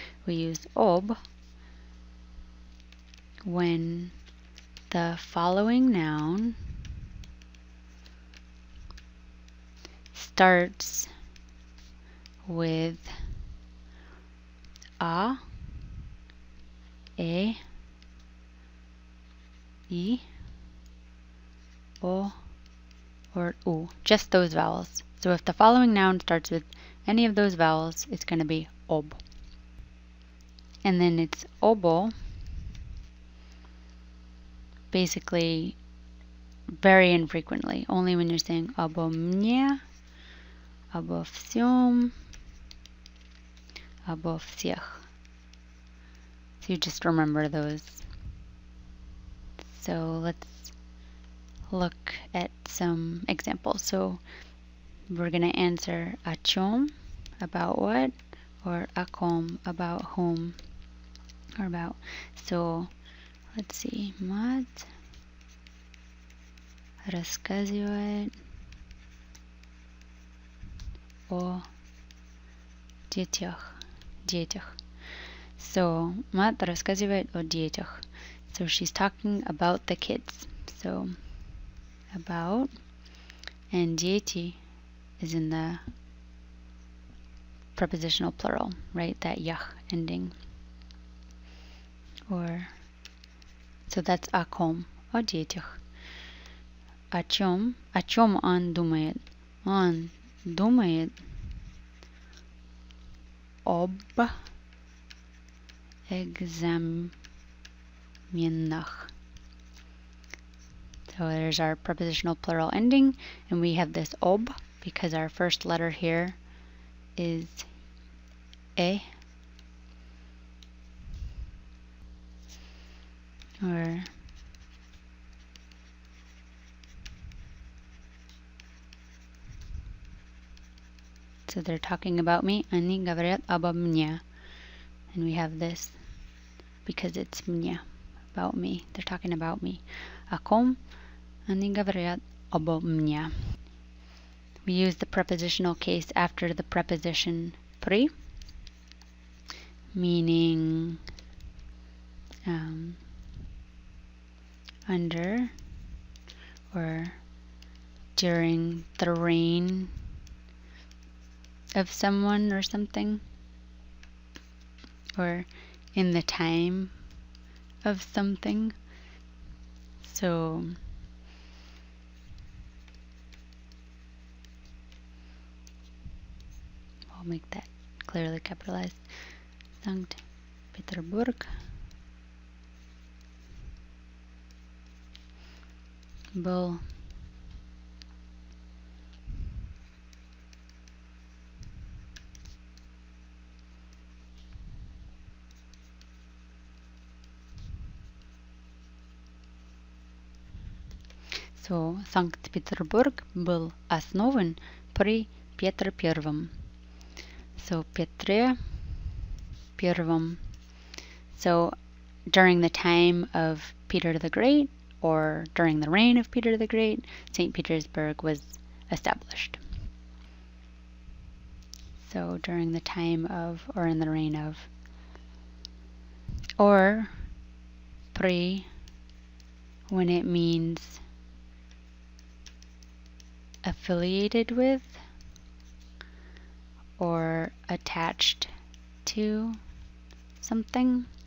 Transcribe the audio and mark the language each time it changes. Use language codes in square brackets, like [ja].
[en] We use ob when the following noun starts with a, e, I, o, or u. Just those vowels. So if the following noun starts with any of those vowels, it's going to be ob. And then it's obo basically very infrequently. Only when you're saying [ru] обо мне, обо всем, обо всех. [en] So you just remember those. So let's look at some examples. So we're going to answer [ru] о чем, [en] about what, or [ru] о ком, [en] about whom, or about. So let's see. [ru] Мать рассказывает о детях. So мать рассказывает о детях. [en] So she's talking about the kids. So about, and дети is in the prepositional plural, right? That ях ending. Or, so that's [ru] о ком, о детях. О чем он думает? Он думает об экзаменах. [en] So there's our prepositional plural ending, and we have this ob because our first letter here is e. Or so they're talking about me. [ru] Они говорят обо мне. [en] And we have this because it's мне, about me. They're talking about me. [ru] О ком они говорят обо мне. [en] We use the prepositional case after the preposition при, meaning under or during the reign of someone or something, or in the time of something. So I'll make that clearly capitalized. [ru] Sankt Peterburg был [en] So [ru] Санкт-Петербург был основан при Петре Первом. So Петре Первом. [en] So during the time of Peter the Great, or during the reign of Peter the Great, St. Petersburg was established. So during the time of, or in the reign of. Or при, when it means affiliated with or attached to something.